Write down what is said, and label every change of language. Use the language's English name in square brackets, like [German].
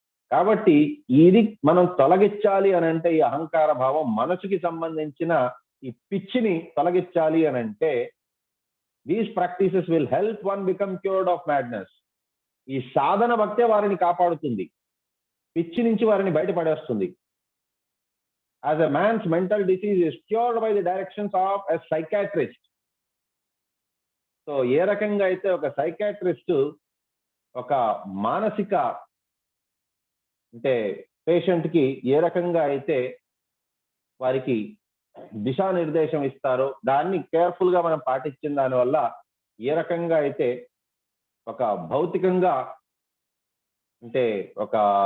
[Telugu] కాబట్టి ఇది మనం తొలగించాలి అని అంటే ఈ అహంకార భావం, మనసుకి సంబంధించిన ఈ పిచ్చిని తొలగించాలి అని అంటే [English] These practices will help one become cured of madness. [Telugu] ఈ సాధన భక్తే వారిని కాపాడుతుంది, పిచ్చి నుంచి వారిని బయటపడేస్తుంది. [English] As a man's mental disease is cured by the directions of a psychiatrist. [Telugu] So ఏ రకంగా అయితే ఒక సైకాట్రిస్ట్ ఒక మానసిక అంటే పేషెంట్ కి ఏ రకంగా అయితే వారికి దిశానిర్దేశం ఇస్తారో, దాన్ని కేర్ఫుల్ గా మనం పాటించిన దానివల్ల ఏ రకంగా అయితే ఒక భౌతికంగా అంటే ఒక